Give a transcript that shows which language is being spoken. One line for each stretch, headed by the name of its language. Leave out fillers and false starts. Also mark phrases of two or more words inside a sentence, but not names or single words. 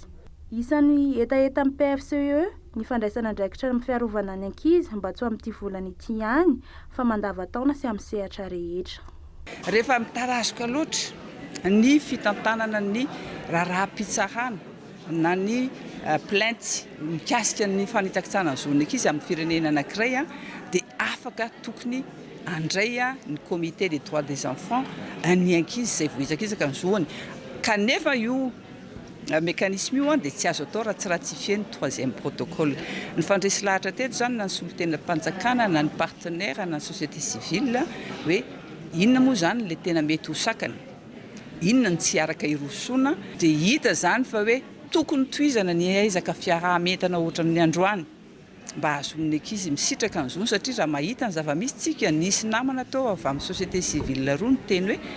Malagasy: Isan'ny etaeta amin'ny PFCE ny fandraisana andraikitra amin'ny fiarovana ny ankizy mba tsy ho amin'ity volana ity ihany fa mandavataona sy amin'ny sehatra rehetra. Rehefa mitarazoka loatra ny fitantanana ny raharaha-pitsarana na ny plainte mikasika ny fanitsakitsana ny zon'ny ankizy amin'ny firenena anankiray dia afaka tokony andray ny
French: comité des droits des enfants
Malagasy: ny ankizy izay voizakizaka ny zoany kanefa io mécanisme io dia tsy azo atao raha tsy ratifie ny 3e protocole. Ny fandresy lahatra teto zany na ny solon-tenam-panjakana na ny partenaire na ny
French: société civile
Malagasy: hoe inona moa zany le tena mety ho sakana, inona ny tsy araka irosoana dia hita zany fa hoe tokony tohizana ny aizaka fiaraha-mentana ohatra ny androany mba ahazoan'ny ankizy misitraka ny zony satria raha mahita ny zava-misy tsika nisy namana tao avy amin'ny
French: société civile
Malagasy: roa ny teny